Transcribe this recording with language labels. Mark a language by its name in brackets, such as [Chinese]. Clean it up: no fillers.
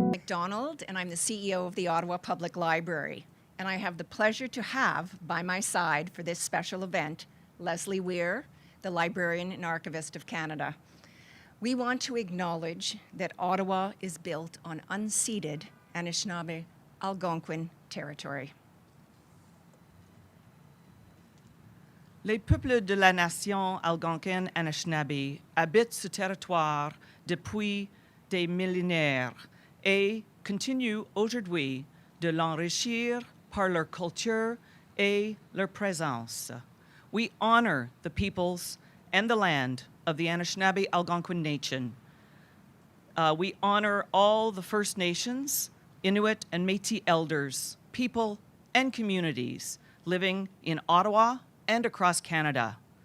[English] McDonald, and I'm the CEO of the Ottawa Public Library. And I have the pleasure to have by my side for this special event, Leslie Weir, the Librarian and Archivist of Canada. We want to acknowledge that Ottawa is built on unceded Anishinabeg algonquin territory. [French] Les peuples de la nation algonquine Anishinabeg habitent ce territoire depuis des millénaires et continuent aujourd'hui de l'enrichir par leur culture et leur présence. [English] We honor the peoples and the land of the Anishinabeg Algonquin Nation. We honor all the First Nations, Inuit and Métis elders, people and communities living in Ottawa and across Canada.